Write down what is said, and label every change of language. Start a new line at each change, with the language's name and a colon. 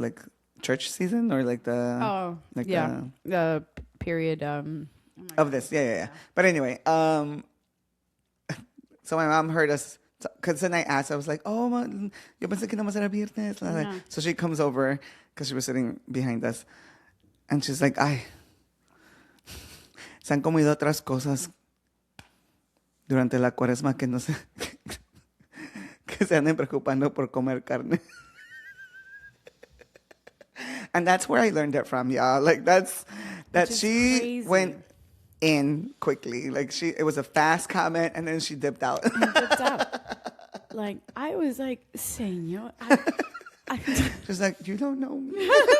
English: Like church season or like the the period of this. Yeah. But anyway, so my mom heard us. Because then I asked, I was like, oh,
Spanish: yo pensé que nomás era viernes.
English: Yeah. So she comes over, because she was sitting behind us. And she's like,
Spanish: ay, se han comido otras cosas durante la cuaresma que no se, que se anden preocupando por comer carne.
English: And that's where I learned it from, y'all. Like, that she crazy. Went in quickly. Like, it was a fast comment, and then she dipped out. Like, I was like, Señor. She's like, you don't know me.